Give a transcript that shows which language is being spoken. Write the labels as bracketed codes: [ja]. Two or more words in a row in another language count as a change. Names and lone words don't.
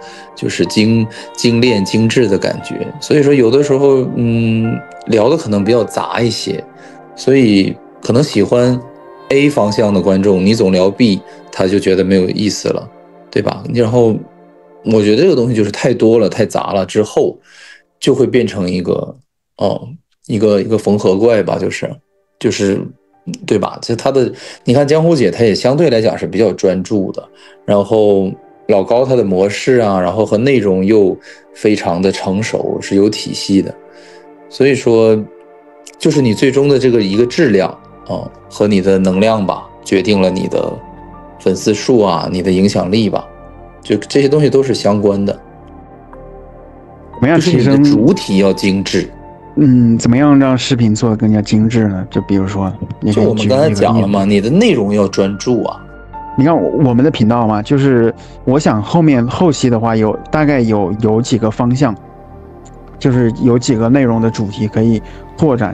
[zh] 就是精煉精緻的感覺，所以說有的時候聊的可能比較雜一些，所以可能喜歡 A 方向的觀眾，你總聊 B， 他就覺得沒有意思了，對吧？然後我覺得這個東西就是太多了太雜了之後就會變成一個縫合怪吧，就是對吧？就他的你看江湖姐她也相對來講是比較專注的，然後老高他的模式啊，然後和內容又非常的成熟，是有體系的，所以說就是你最終的這個一個質量和你的能量吧，決定了你的粉絲數啊，你的影響力吧，就這些東西都是相關的。怎麼樣提升？就是你的主體要精緻。怎麼樣讓視頻做得更加精緻呢？就比如說，就我們剛才講了嘛，你的內容要專注啊。你看我們的頻道嘛，就是我想後期的話大概有幾個方向，就是有幾個內容的主題可以拓展。